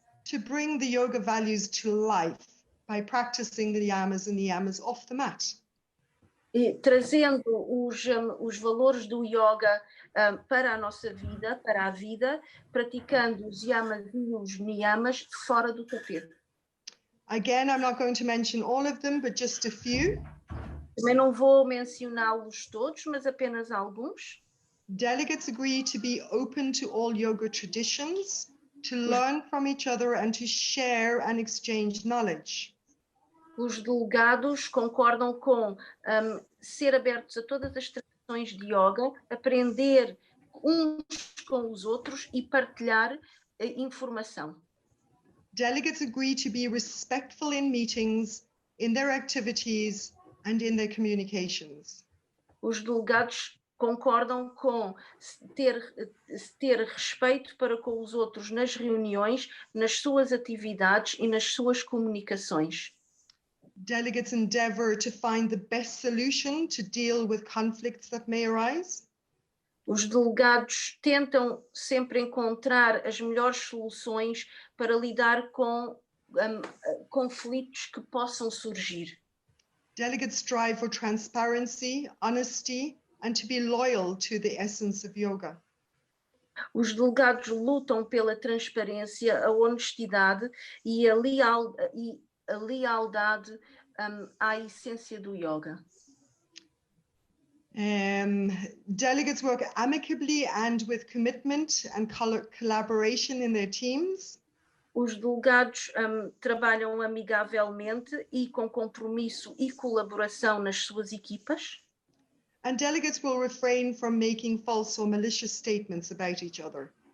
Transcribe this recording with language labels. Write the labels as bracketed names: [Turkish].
[English] To bring the yoga values to life by practicing the yamas and niyamas off the mat. [Portuguese] E trazendo os valores do yoga para a nossa vida, para a vida, praticando os yamas e os niyamas fora do tapete. [English] Again, I'm not going to mention all of them, but just a few. [Portuguese] Também não vou mencioná-los todos, mas apenas alguns. [English] Delegates agree to be open to all yoga traditions, to learn from each other and to share and exchange knowledge. [Portuguese] Os delegados concordam com ser abertos a todas as tradições de yoga, aprender uns com os outros e partilhar informação. [English] Delegates agree to be respectful in meetings, in their activities, and in their communications. [Portuguese] Os delegados concordam com ter respeito para com os outros nas reuniões, nas suas atividades e nas suas comunicações. [English] Delegates endeavour to find the best solution to deal with conflicts that may arise. [Portuguese] Os delegados tentam sempre encontrar as melhores soluções para lidar com conflitos que possam surgir. [English] Delegates strive for transparency, honesty, and to be loyal to the essence of yoga. [Portuguese] Os delegados lutam pela transparência, a honestidade e a lealdade à essência do yoga. [English] Delegates work amicably and with commitment and collaboration in their teams. [Portuguese] Os delegados trabalham amigavelmente e com compromisso e colaboração nas suas equipas. [English] And delegates will refrain from making false or malicious statements about each other.